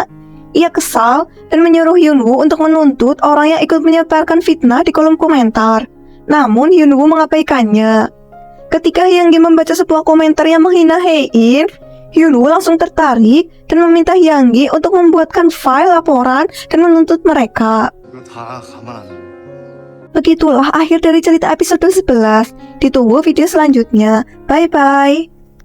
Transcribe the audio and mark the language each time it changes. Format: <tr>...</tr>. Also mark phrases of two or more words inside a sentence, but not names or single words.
<id>Ia kesal dan menyuruh Hyunwoo untuk menuntut orang yang ikut menyebarkan fitnah di kolom komentar. Namun Hyunwoo mengabaikannya. Ketika Yang Gi membaca sebuah komentar yang menghina Hae-in, Hyunwoo langsung tertarik dan meminta Yang Gi untuk membuatkan file laporan dan menuntut mereka.</id> <ko>이거 다 가만 안 둬.</ko> <id>Begitulah akhir dari cerita episode 11. Ditunggu video selanjutnya. Bye-bye.</id>